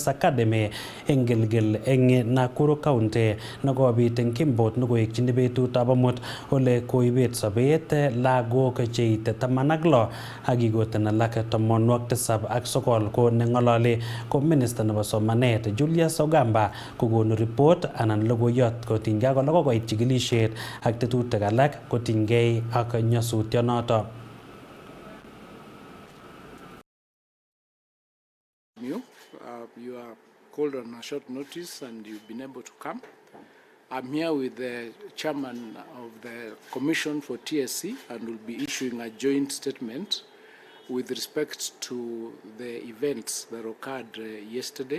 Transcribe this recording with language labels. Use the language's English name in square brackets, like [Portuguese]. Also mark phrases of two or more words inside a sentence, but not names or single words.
[Kalenjin] Academy eng Gilgil eng Nakuru County nekobit eng Kimbot nekoekchini betutab amut ole koibet sobet lagok cheite 16 ak kikoten alak 79 ko nengololi ko minister nebo somanet Julius Ogamba kokonu report anan logoiyot kotinygei ak kokoit chikilisiet ak tetutik alak kotinygei ak nyasutyonoto. [English] You are called on a short notice and you've been able to come. I'm here with the chairman of the Commission for TSC and will be issuing a joint statement with respect to the events that occurred yesterday.